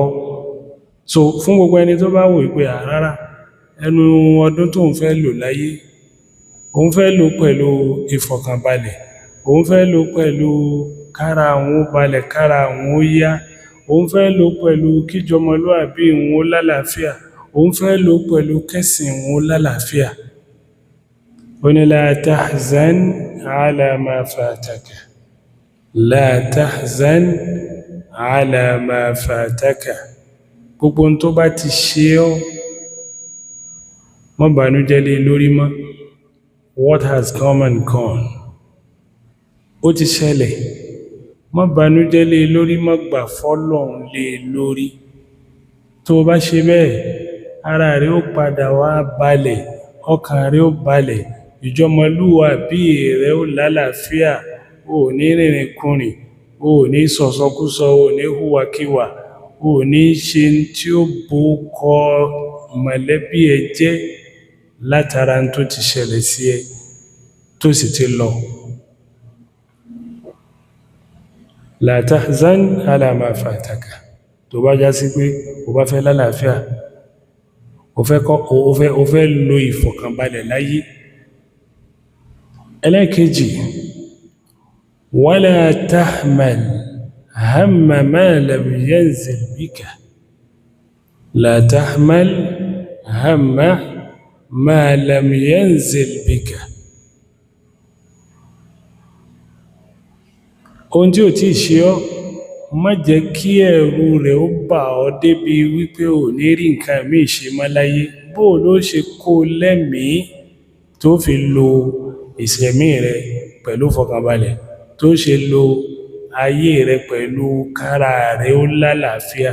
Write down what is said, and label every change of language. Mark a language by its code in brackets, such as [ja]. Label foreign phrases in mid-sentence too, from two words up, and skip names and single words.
[yo] So fún gbogbo ẹni tó bá wò pé rárá, ẹnu ọdún tó ń fẹ́ lò láyé, òun fẹ́ lò pẹ̀lú ìfọ̀kànbalẹ̀, òun fẹ́ lò pẹ̀lú kára àwọn ó balẹ̀, kára àwọn ó yá, òun fẹ́ lò pẹ̀lú kíjọmọlúwàbí òun ó lálàáfíà, òun fẹ́ lò pẹ̀lú kẹ́sìn òun ó lálàáfíà. Ó ní [ar] لا تحزن على ما فاتك، لا تحزن على ما فاتك. [yo] Gbogbo ohun tó bá ti ṣe ọ́, má bànújẹ́ lé lórí mọ́. [en] What has come and gone, [yo] ó ti ṣẹlẹ̀, má banújẹ́ lé lórí, má gbà fọ́lọ́run lé lórí. tó bá ṣe bẹ́ẹ̀ ara rẹ̀ ó padà wá balẹ̀, ọkàn rẹ̀ ó balẹ̀, ìjọmọlúwàbí rẹ̀ ó lálàáfíà, ó ní rìnrìn kùnrin, ó ní sọ̀sọkúsọ, ó ní hùwàkíwà, ó ní ṣe tí ó bó kọ mọ̀lẹ́bí ẹ jẹ́ látara tó ti ṣẹlẹ̀ sí ẹ tó sì ti lọ. [ar] لا تحزن على ما فاتك. [yo] tó bá já sí pé o bá fẹ́ lálàáfíà, o fẹ́ lo ìfọ̀kànbalẹ̀ láyé. ẹlẹ́kejì, [ar] ولا تحمل هم ما لم ينزل بك. لا تحمل هم ما لم ينزل بك. [yo] ohun tí ò tí ṣe ọ́, má jẹ́ kí ẹ̀rù rẹ̀ ó bà ọ́ débi wípé ò ní rí nǹkan míì ṣe mọ́ láyé. bó ló ṣe kó lẹ́mìí tó fi lo ìṣẹ̀mí rẹ̀ pẹ̀lú fọkànbalẹ̀, tó ṣe lo ayé rẹ̀ pẹ̀lú kára rẹ̀ ó lálàáfíà?